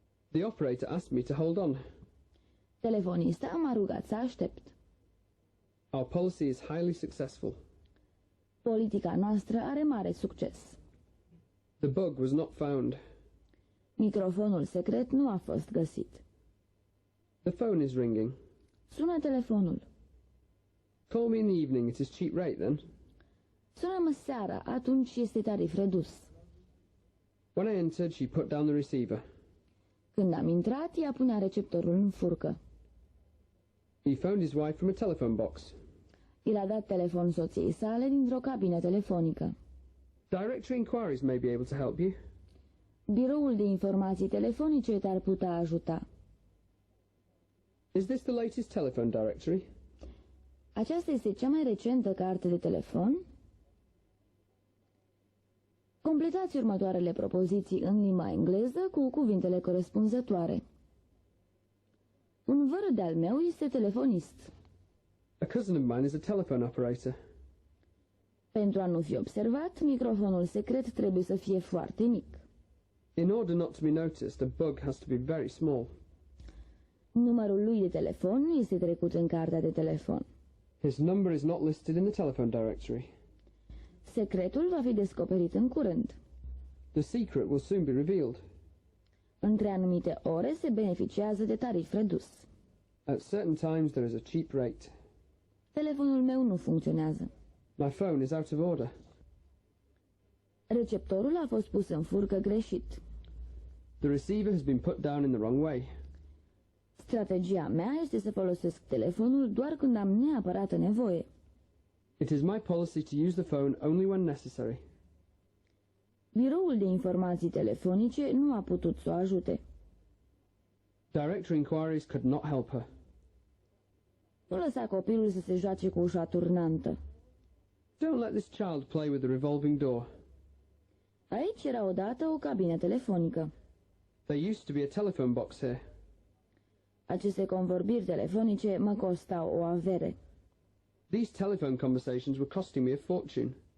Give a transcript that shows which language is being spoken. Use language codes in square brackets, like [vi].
[en] The operator asked me to hold on. [ro] Telefonista m-a rugat să aștept. [en] Our policy is highly successful. [ro] Politica noastră are mare succes. [en] The bug was not found. [ro] Microfonul secret nu a fost găsit. [en] The phone is ringing. [ro] Sună telefonul. [en] Call me in the evening, it is cheap rate then. [ro] Sună-mă seara, atunci este tarif redus. [en] When I entered, she put down the receiver. [ro] Când am intrat, ea punea receptorul în furcă. [en] He phoned his wife from a telephone box. [ro] El a dat telefon soției sale dintr-o cabină telefonică. [en] Directory inquiries may be able to help you. [ro] Biroul de informații telefonice te-ar putea ajuta. [en] Is this the latest telephone directory? [ro] Aceasta este cea mai recentă carte de telefon? Completați următoarele propoziții în limba engleză cu cuvintele corespunzătoare. Un văr de-al meu este telefonist. [en] A cousin of mine is a telephone operator. [ro] Pentru a nu fi observat, microfonul secret trebuie să fie foarte mic. [en] In order not to be noticed, a bug has to be very small. [ro] Numărul lui de telefon nu este trecut în cartea de telefon. [en] His number is not listed in the telephone directory. [ro] Secretul va fi descoperit în curând. [en] The secret will soon be revealed. [ro] Între anumite ore se beneficiază de tarif redus. [en] At certain times there is a cheap rate. [ro] Telefonul meu nu funcționează. [en] My phone is out of order. [ro] Receptorul a fost pus în furcă greșit. [en] The receiver has been put down in the wrong way. [ro] Strategia mea este să folosesc telefonul doar când am neapărată nevoie. [en] It is my policy to use the phone only when necessary. [ro] Biroul de informații telefonice nu a putut să o ajute. [en] Directory inquiries could not help her. [ro] Nu lăsa copilul să se joace cu ușa turnantă. [en] Don't let this child play with the revolving door. [ro] Aici era odată o cabină telefonică. [en] There used to be a telephone box here. [ro] Aceste convorbiri telefonice mă costau o avere. [en] These telephone conversations were costing me a fortune.